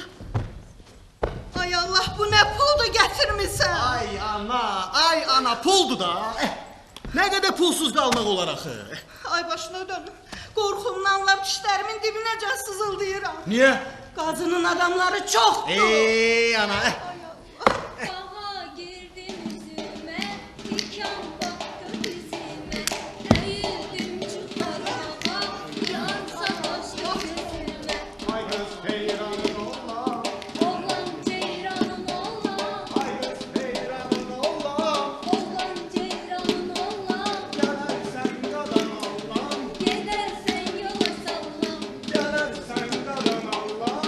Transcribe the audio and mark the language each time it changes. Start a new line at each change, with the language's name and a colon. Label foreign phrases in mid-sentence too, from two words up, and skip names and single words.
Azerbaijani: Ay Allah, bu nə puldur gətirmisən? Ay ana, puldur da. Nə qədər pulsuz qalmaq olar axı? Ay başına dönüm. Qorxumdan lap dişlərimin dibinəcə sızıldayıram. Niyə? Qazının adamları çoxdur. Ana.
Turkish: Bağa girdim üzüme, diken baktı dizime. Eğildim çıkarmağa, yansa başka gözüme.
Azerbaijani: Ay qız peyranın oğlan, Oğlan ceyranın oğlan, ay qız peyranın oğlan. oğlan ceyranın oğlan. Gələrsən qadan oğlan,
Turkish: Gidersen yola sallam,
Azerbaijani: gələrsən qadan oğlan.